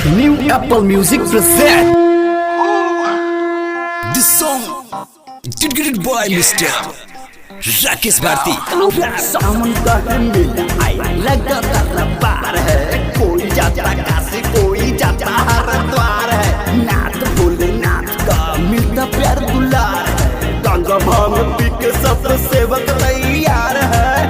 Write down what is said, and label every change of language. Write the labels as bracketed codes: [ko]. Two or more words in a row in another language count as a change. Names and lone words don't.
[en] New Apple Music present this song dedicated by Mr. राकेश भारती। [hi] सावन का मेला आया लगातार पार है, कोई जाता काशी कोई जाता हरिद्वार है। नाथ भोलेनाथ का मिलता प्यार दुलार है, गंगा भांग पी के सब सेवक तैयार है।